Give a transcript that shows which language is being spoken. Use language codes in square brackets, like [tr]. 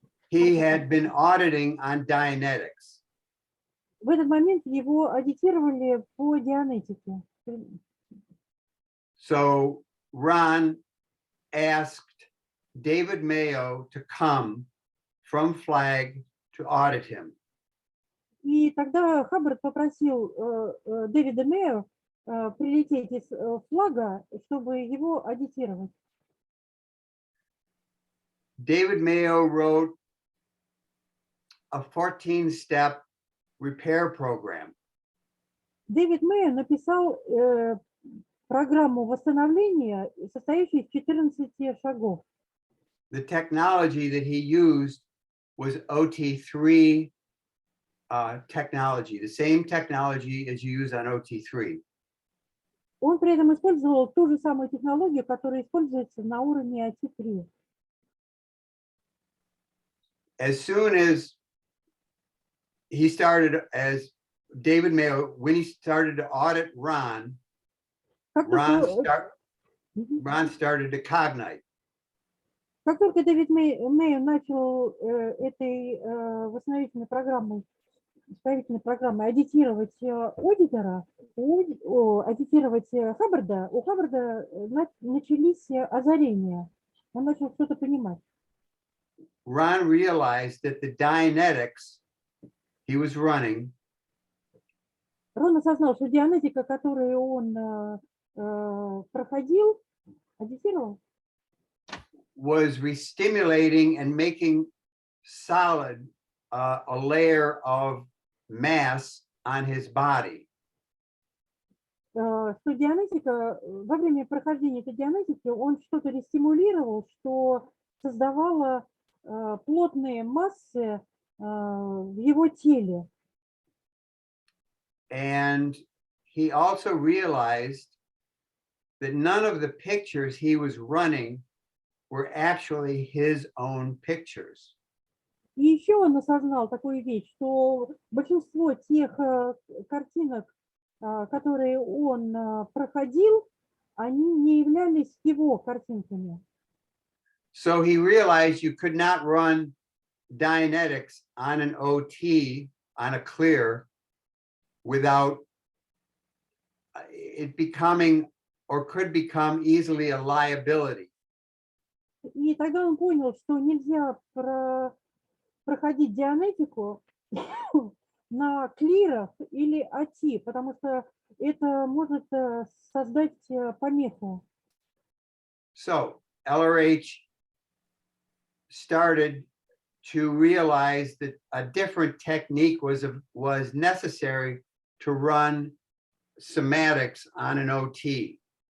[en] He had been auditing on Dianetics. [ru] В этот момент его аудитировали по дианетике. [en] So Ron asked David Mayo to come from Flag to audit him. [ru] И тогда Хаббард попросил Дэвида Мэя прилететь из Флага, чтобы его аудитировать. [en] David Mayo wrote a 14-step repair program. [ru] Дэвид Мэй написал программу восстановления, состоящую из 14 шагов. [en] The technology that he used was OT3 technology, the same technology as you use on OT3. [ru] Он при этом использовал ту же самую технологию, которая используется на уровне OT3. [en] As soon as he started, as David Mayo, when he started to audit Ron, Ron started to cognite. [ru] Как только Дэвид Мэй начал этой восстановительной программой, исправительной программой аудитировать аудитора, аудитировать Хаббарда, у Хаббарда начались озарения. Он начал что-то понимать. [en] Ron realized that the Dianetics he was running [ru] Рон осознал, что дианетика, которую он проходил, аудитировал, [en] was re-stimulating and making solid a layer of mass on his body. [ru] Что дианетика, во время прохождения этой дианетики, он что-то рестимулировал, что создавало плотные массы в его теле. [en] And he also realized that none of the pictures he was running were actually his own pictures. [ru] И еще он осознал такую вещь, что большинство тех картинок, которые он проходил, они не являлись его картинками. [en] So he realized you could not run Dianetics on an OT, on a clear, without it becoming or could become easily a liability. [ru] И тогда он понял, что нельзя проходить дианетику на клирах или АТИ, потому что это может создать помеху. [en] So LRH started to realize that a different technique was necessary to run somatics on an OT.